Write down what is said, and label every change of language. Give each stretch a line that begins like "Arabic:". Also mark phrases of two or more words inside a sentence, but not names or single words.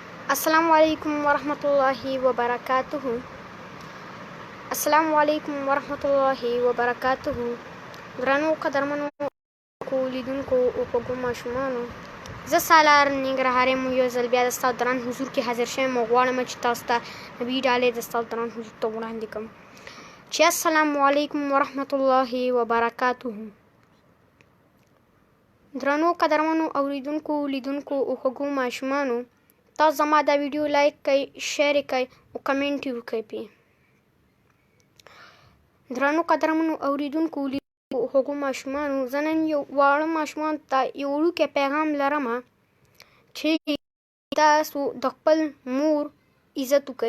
Arabic: السلام علیکم ورحمۃ اللہ وبرکاتہ. السلام علیکم ورحمۃ اللہ وبرکاتہ.
Pashto: ورونو قدرمنو لیدونکو او خوږو ماشومانو، زه سالار ننګرهاري یم. یو ځل بیا د ستاسو دران حضور کې حاضر شویم او غواړم چې تاسو ته نوې ډالۍ د ستاسو دران حضور ته وړاندې کړم چې
Arabic: السلام علیکم ورحمۃ اللہ وبرکاتہ.
Pashto: درنو قدرمنو اوریدونکو لیدونکو او خوږو ماشومانو، تاسو زما دا ویډیو لایک کړئ، شیر یې کړئ او کمنټ یې وکړئ پې. درنو قدرمنو اوریدونکو لیدونکو او خوږو ماشومانو، زه نن یو واړه ماشومانو ته یو وړوکی پیغام لرم چې تاسو د خپل مور عزت وکړئ.